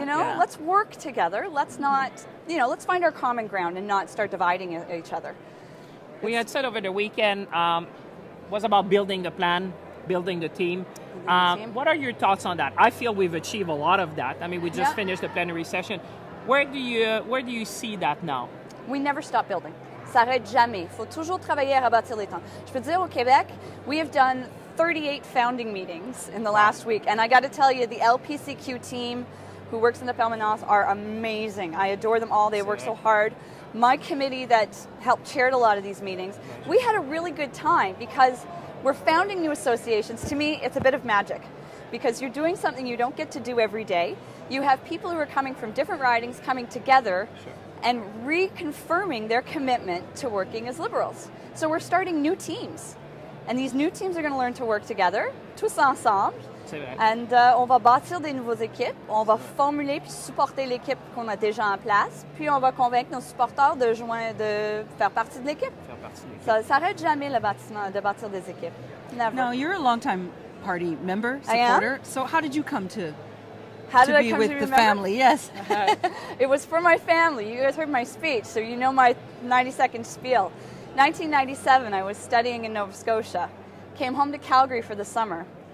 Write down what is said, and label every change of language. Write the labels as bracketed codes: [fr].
[en] You know, let's work together. Let's not, let's find our common ground and not start dividing each other. We had said over the weekend was about building the plan, building the team. What are your thoughts on that? I feel we've achieved a lot of that. I mean, we just finished the plenary session. Where do you see that now? We never stop building. [fr] Ça arrête jamais. Il faut toujours travailler à rebâtir les temps. Je peux dire, au Québec, [en] we have done 38 founding meetings in the last week. And I got to tell you, the LPCQ team who works in the permanence are amazing. I adore them all. They work so hard. My committee that helped chaired a lot of these meetings, we had a really good time because we're founding new associations. To me, it's a bit of magic. because you're doing something you don't get to do every day. You have people who are coming from different ridings coming together and reconfirming their commitment to working as Liberals. So we're starting new teams. And these new teams are going to learn to work together, [fr] tous ensemble. And on va bâtir des nouvelles équipes, on va formuler puis supporter l'équipe qu'on a déjà en place, puis on va convaincre nos supporters de faire partie de l'équipe. Ça s'arrête jamais le bâtiment, de bâtir des équipes. [en] Never. Now, you're a longtime party member, supporter. So how did you come to be with the family? Yes. It was for my family. You guys heard my speech, so you know my 90-second spiel. 1997, I was studying in Nova Scotia. Came home to Calgary for the summer.